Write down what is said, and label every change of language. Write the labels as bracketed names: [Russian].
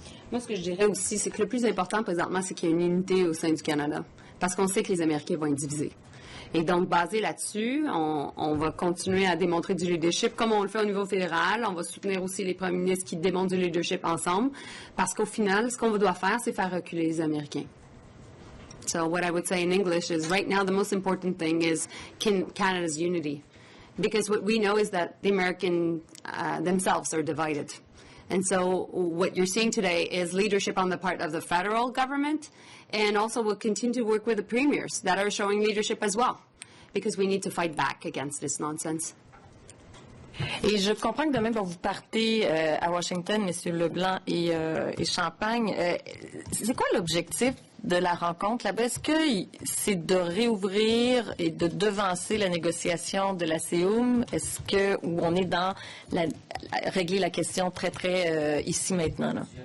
[French] Moi, ce que je dirais aussi, c'est que le plus important présentement, c'est qu'il y ait une unité au sein du Canada. Parce qu'on sait que les Américains vont être divisés. Et donc, basé là-dessus, on va continuer à démontrer du leadership comme on le fait au niveau fédéral. On va soutenir aussi les premiers ministres qui démontrent du leadership ensemble. Parce qu'au final, ce qu'on doit faire, c'est faire reculer les Américains. [English] So what I would say in English is right now the most important thing is Canada's unity. Because what we know is that the Americans themselves are divided. And so what you're seeing today is leadership on the part of the federal government, and also we'll continue to work with the premiers that are showing leadership as well, because we need to fight back against this nonsense. [French] Et je comprends que demain, vous partez à Washington, M. LeBlanc et Champagne. C'est quoi l'objectif de la rencontre là-bas? Est-ce que c'est de réouvrir et de devancer la négociation de la CEUM? Est-ce que ou on est dans régler la question très ici maintenant là?